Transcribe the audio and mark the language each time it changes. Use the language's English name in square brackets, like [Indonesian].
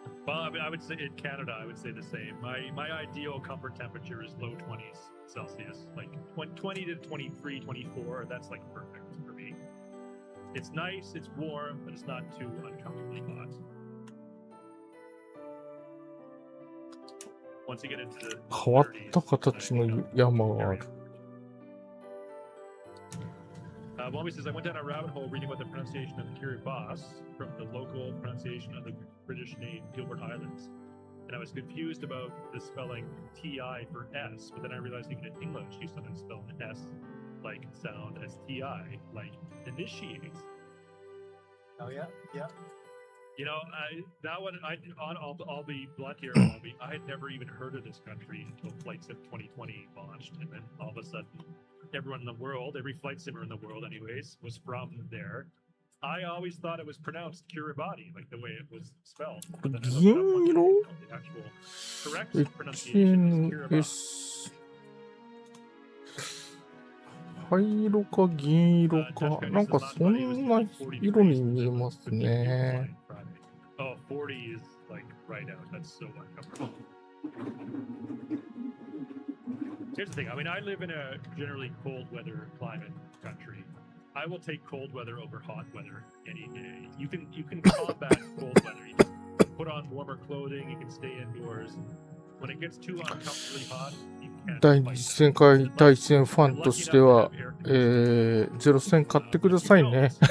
[English] Well, I mean, I would say in Canada, I would say the same. My ideal comfort temperature is low 20s Celsius, like 20 to 23, 24. That's like perfect for me. It's nice, it's warm, but it's not too uncomfortably hot. Once you get into the [Japanese] 変わった形の山がある。 [English] Mommy says, I went down a rabbit hole reading about the pronunciation of Kiribati from the local pronunciation of the British name Gilbert Islands. And I was confused about the spelling TI for S, but then I realized even in English, you sometimes spell an S like sound as TI, like initiate. Oh, yeah, yeah. You know, I'll be blunt here, Mommy. I had never even heard of this country until Flight Sim 2020 launched. And then all of a sudden, everyone in the world, every flight simmer in the world anyways, was from there. I always thought it was pronounced Kiribati, like the way it was spelled. But then I looked it up one day, the actual correct pronunciation is Kiribati. [Japanese] 灰色か銀色か、なんかそんな色に見えますね。 [English] Oh, 40 is like right out. That's so uncomfortable. Here's the thing. I mean, I live in a generally cold weather climate country. I will take cold weather over hot weather any day. You can combat cold weather. You just put on warmer clothing. You can stay indoors. When it gets too uncomfortably hot, you can't. [Japanese] 第2戦回第1戦ファンとしては、0戦買ってくださいね。